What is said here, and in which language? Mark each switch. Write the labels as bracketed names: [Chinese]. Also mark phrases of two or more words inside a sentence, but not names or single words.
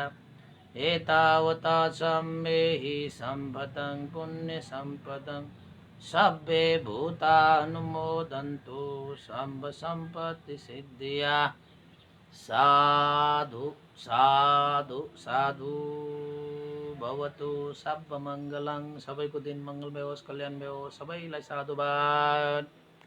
[Pali] एतावता सम्मेहि सम्भतं पुण्यसम्पदं सब्बे भूतानुमोदन्तु सर्व सम्पत्ति सिद्धिया। साधु साधु साधु। भवतु सर्वमङ्गलं। [Nepali] सबैको दिन मङ्गलमय होस्, कल्याणमय होस्। सबैलाई साधुवाद।